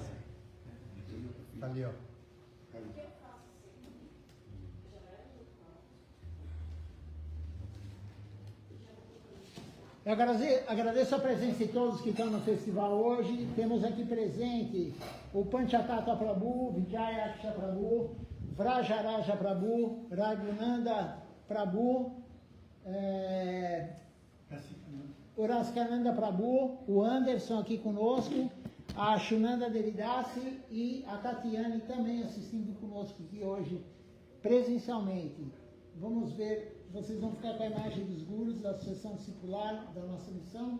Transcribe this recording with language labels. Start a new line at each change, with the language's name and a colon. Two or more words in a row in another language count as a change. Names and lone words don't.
Portuguese: Tá ali, ó. Eu agradeço a presença de todos que estão no festival hoje. Temos aqui presente o Panchatattva Prabhu, Vijaya Aksha Prabhu, Vrajaraja Prabhu, Raghunanda Prabhu, o Raskananda Prabhu, o Anderson aqui conosco, a Shunanda Devidasi e a Tatiane também assistindo conosco aqui hoje presencialmente. Vamos ver, vocês vão ficar com a imagem dos gurus da Associação Discipular da nossa missão.